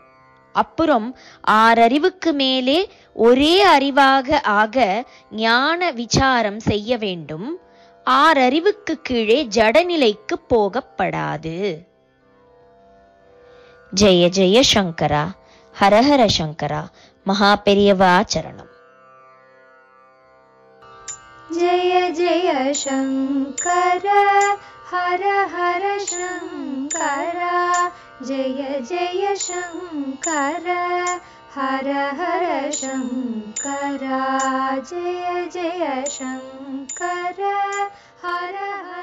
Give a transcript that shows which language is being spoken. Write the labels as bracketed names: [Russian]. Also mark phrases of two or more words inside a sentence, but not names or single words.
[Tamil] அப்புறம் 6 அறிவுக்கு மேலே ஒரே அறிவாக ஆக ஞான விசாரம் செய்ய வேண்டும். 6 அறிவுக்கு கீழே ஜடநிலைக்கு போகப்படாது. [Sanskrit] जय जय शङ्कर, हरहर शङ्कर, महा पेरियवा शरणम्. जय जय शंकर हर हर शंकर, जय जय शंकर हर हर शंकर, जय जय शंकर हर